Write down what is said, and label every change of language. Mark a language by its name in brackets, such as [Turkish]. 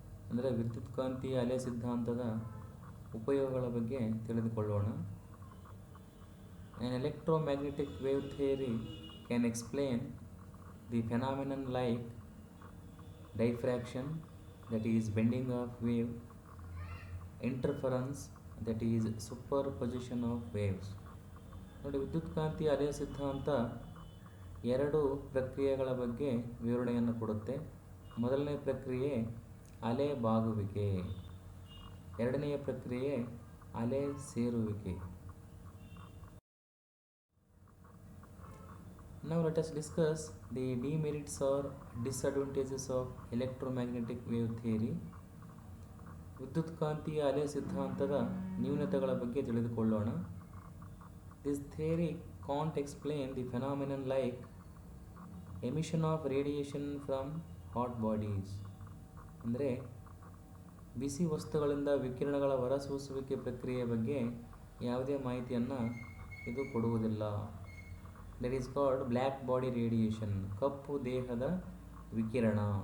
[Kannada] ಅಂದರೆ ವಿದ್ಯುತ್ಕಾಂತೀಯ ಅಲೆ ಸಿದ್ಧಾಂತದ ಉಪಯೋಗಗಳ ಬಗ್ಗೆ ತಿಳಿದುಕೊಳ್ಳೋಣ. [English] An electromagnetic wave theory can explain the phenomenon like diffraction, that is bending of wave, interference, that is superposition of waves. [Kannada] ನೋಡಿ, ವಿದ್ಯುತ್ಕಾಂತೀಯ ಅಲೆ ಸಿದ್ಧಾಂತ ಎರಡು ಪ್ರಕ್ರಿಯೆಗಳ ಬಗ್ಗೆ ವಿವರಣೆಯನ್ನು ಕೊಡುತ್ತೆ. ಮೊದಲನೇ ಪ್ರಕ್ರಿಯೆ ಅಲೆ ಬಾಗುವಿಕೆ, ಎರಡನೆಯ ಪ್ರಕ್ರಿಯೆ ಅಲೆ ಸೇರುವಿಕೆ. [English] Now let us discuss the demerits or disadvantages of electromagnetic wave theory. [Kannada] ವಿದ್ಯುತ್ಕಾಂತೀಯ ಅಲೆ ಸಿದ್ಧಾಂತದ ನ್ಯೂನತೆಗಳ ಬಗ್ಗೆ ತಿಳಿದುಕೊಳ್ಳೋಣ. [English] This theory can't explain the phenomenon like emission of radiation from hot bodies. [Kannada] ಅಂದರೆ ಬಿಸಿ ವಸ್ತುಗಳಿಂದ ವಿಕಿರಣಗಳ ಹೊರಸೂಸುವಿಕೆ ಪ್ರಕ್ರಿಯೆಯ ಬಗ್ಗೆ ಯಾವುದೇ ಮಾಹಿತಿಯನ್ನು ಇದು ಕೊಡುವುದಿಲ್ಲ. [English] that is called black body radiation, [Kannada] ಕಪ್ಪು ದೇಹದ ವಿಕಿರಣ.